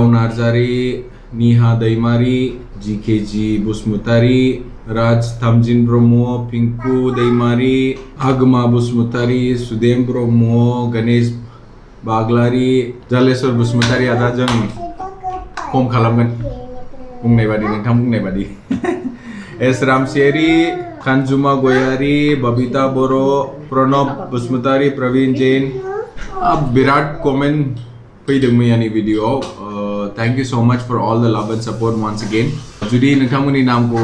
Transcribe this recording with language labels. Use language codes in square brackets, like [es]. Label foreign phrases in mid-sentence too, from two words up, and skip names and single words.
[brx] नार्जारी निहा दैमारी जीकेजी बसुमतारी राज थामजिन ब्रह्म पिंकू दैमारी आगमा बसुमतारी सुदेम ब्रह्म गणेश बागलारी जालेश्वर बसुमतारी आदा जों खम खालामगोन बुंनाय बादि नोंथां बुंनाय बादि एस रामसियारी खानजुमा गयारी बबीता बर' प्रणब बसुमतारी प्रवीण जैन बिराट कमेन्ट फैदों मैयानि भिडिअआव [en] thank you so much for all the love and support once again [brx] जुदि नोंथांमोननि नामखौ